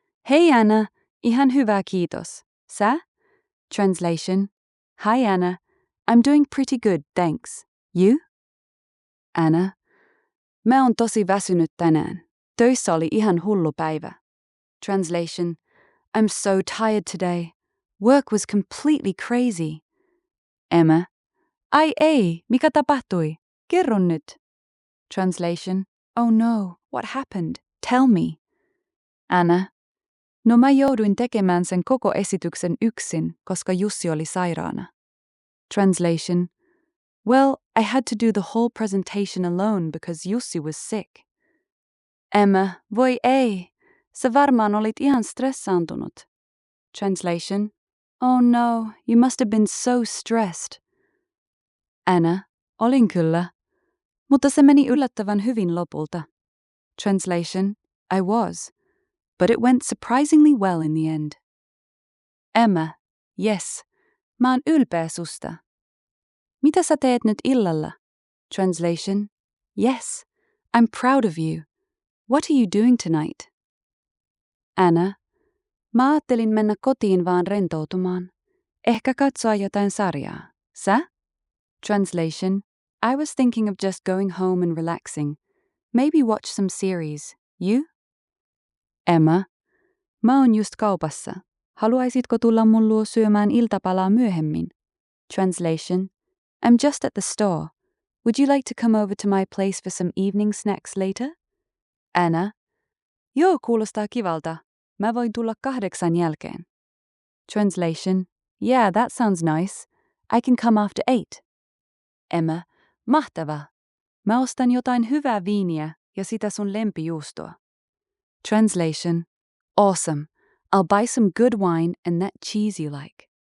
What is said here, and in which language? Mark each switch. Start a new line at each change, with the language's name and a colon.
Finnish: Hey Anna, ihan hyvä kiitos. Sä?
English: Translation. Hi Anna, I'm doing pretty good, thanks. You? Anna.
Finnish: Mä oon tosi väsynyt tänään. Töissä oli ihan hullu päivä.
English: Translation. I'm so tired today. Work was completely crazy.
Finnish: Emma. Ai ei, mikä tapahtui? Kerro nyt.
English: Translation. Oh no, what happened? Tell me. Anna.
Finnish: No mä jouduin tekemään sen koko esityksen yksin, koska Jussi oli sairaana.
English: Translation. Well, I had to do the whole presentation alone because Jussi was sick.
Finnish: Emma, voi ei. Sä varmaan olit ihan stressaantunut.
English: Translation. Oh no, you must have been so stressed.
Finnish: Anna, olin kyllä. Mutta se meni yllättävän hyvin lopulta.
English: Translation. I was. But it went surprisingly well in the end.
Finnish: Emma.
English: Yes.
Finnish: Mä oon ylpeä susta. Mitä sä teet nyt illalla?
English: Translation. Yes. I'm proud of you. What are you doing tonight? Anna.
Finnish: Mä ajattelin mennä kotiin vaan rentoutumaan. Ehkä katsoa jotain sarjaa. Sä?
English: Translation. I was thinking of just going home and relaxing. Maybe watch some series. You?
Finnish: Emma. Mä oon just kaupassa. Haluaisitko tulla mun luo syömään iltapalaa myöhemmin?
English: Translation. I'm just at the store. Would you like to come over to my place for some evening snacks later?
Finnish: Anna. Joo, kuulostaa kivalta. Mä voin tulla 8 jälkeen.
English: Translation. Yeah, that sounds nice. I can come after 8. Emma.
Finnish: Mahtavaa. Mä ostan jotain hyvää viiniä ja sitä sun lempijuustoa.
English: Translation. Awesome. I'll buy some good wine and that cheese you like.